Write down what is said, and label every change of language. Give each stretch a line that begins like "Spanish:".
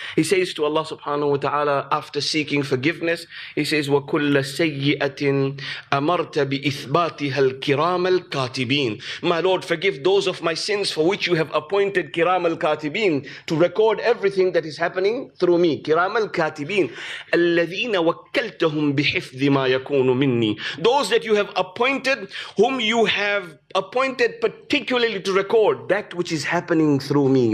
English: He says to Allah subhanahu wa ta'ala, after seeking forgiveness, he says,
Arabic: وَكُلَّ سَيِّئَةٍ أَمَرْتَ بِإِثْبَاتِهَا الْكِرَامَ الْكَاتِبِينَ.
English: My Lord, forgive those of my sins for which you have appointed kiram al-katibin to record everything that is happening through me.
Arabic: Kiram al-katibin الَّذِينَ وَكَّلْتَهُمْ بِحِفْظِ مَا يَكُونُ مِنِّي.
English: Those that you have appointed, whom you have appointed particularly to record that which is happening through me.